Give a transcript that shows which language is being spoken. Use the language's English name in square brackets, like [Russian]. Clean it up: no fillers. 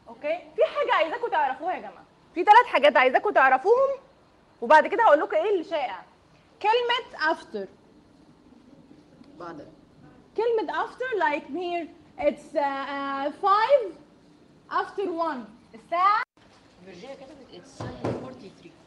[Arabic] اوكي في حاجه عايزاكم تعرفوها يا جماعه، في ثلاث حاجات عايزاكم تعرفوهم وبعد كده هقول لكم ايه الشائع. كلمه after بعد كلمه [English] after like here it's 5 after 1 [Arabic] الساعه. فيرجينيا كتبت [English] it's 7:43